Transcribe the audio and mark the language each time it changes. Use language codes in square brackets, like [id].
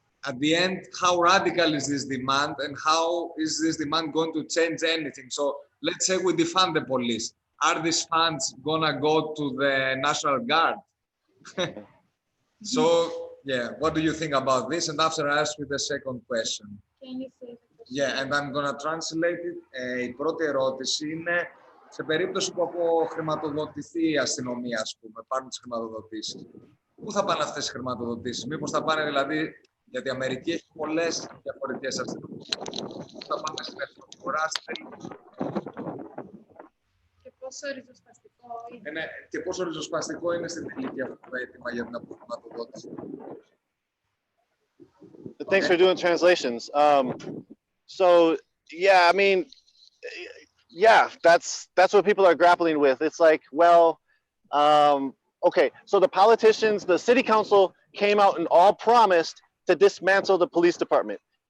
[en] At the end, how radical is this demand and how is this demand going to change anything? So let's say we defund the police. Are these funds gonna go to the National Guard? So, yeah, what do you think about this? And after I ask you the second question. Can you say the question? Yeah, and I'm gonna translate it. [el] Η πρώτη ερώτηση είναι σε περίπτωση που αποχρηματοδοτηθεί η αστυνομία, ας πούμε, πάρουν τις χρηματοδοτήσεις. Πού θα πάνε αυτές οι χρηματοδοτήσεις? Μήπως θα πάνε δηλαδή, γιατί η Αμερική έχει πολλές διαφορετικές αστυνομίες. Θα πάνε στην εθνοκορά, Και πόσο ριζοσπαστικό είναι. Ναι, και πόσο ριζοσπαστικό είναι στην τελική αυτό το αίτημα για την αποχρηματοδότηση. [en] Thanks for doing translations. So yeah, I mean, yeah, that's what people are grappling with. It's like, well, okay, so the politicians, the city council came out and all promised to dismantle the police department.